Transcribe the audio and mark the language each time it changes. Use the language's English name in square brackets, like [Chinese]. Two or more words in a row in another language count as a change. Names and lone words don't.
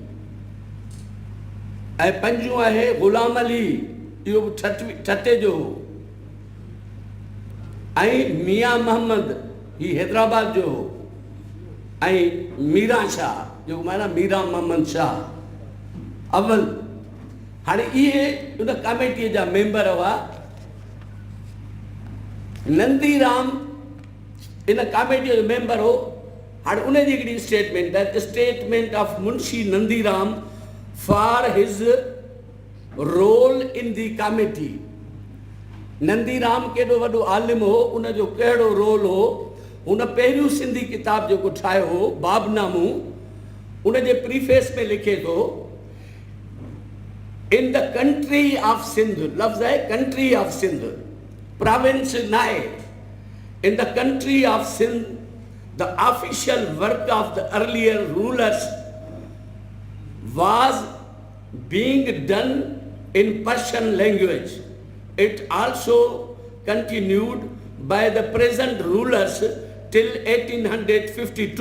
[Sindhi] ऐं पंजों आहे गुलाम अली, इहो बि ठटे जो हो, ऐं मियां मोहम्मद ही हैदराबाद जो हो, ऐं मीरा शाह जेको माना मीरा मोहम्मद शाह अव्वल। हाणे इहे उन कमेटीअ जा मेंबर हुआ। नंदीराम इन कमेटीअ जो मेंबर हो। हाणे उन जी हिकिड़ी स्टेटमेंट आहे, [English] Statement of Munshi Nandiram for his role in the committee. [Sindhi] नंदीराम केॾो वॾो आलिम हो, उनजो कहिड़ो रोल हो। हुन पहिरियों सिंधी किताब जेको ठाहियो हो बाबनामू, उन जे प्रीफेस में लिखे थो [English] In the country of Sindh, [Sindhi] लफ़्ज़ आहे [English] country of Sindh, [Sindhi] प्रोविंस न आहे। [English] In the country of Sindh the official work of the earlier rulers was being done in Persian language. It also continued by the present rulers till 1852.